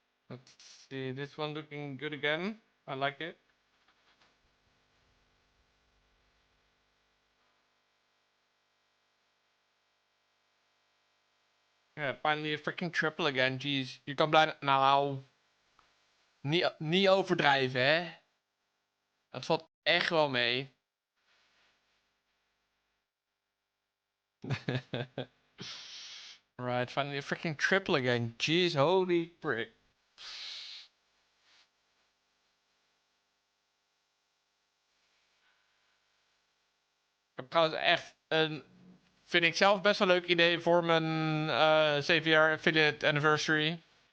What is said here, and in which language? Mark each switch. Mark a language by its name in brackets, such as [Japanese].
[English] Let's see, this one looking good again. I like it. Yeah, finally a freaking triple again. [Dutch] Jeez, je kan bijna... Nou, niet overdrijven, hè. Dat valt echt wel mee. [English] Right, finally a freaking triple again. Jeez, holy frick. [Dutch] Ik heb trouwens echt vind ik zelf best wel een leuk idee voor mijn 7-jaar affiliate anniversary.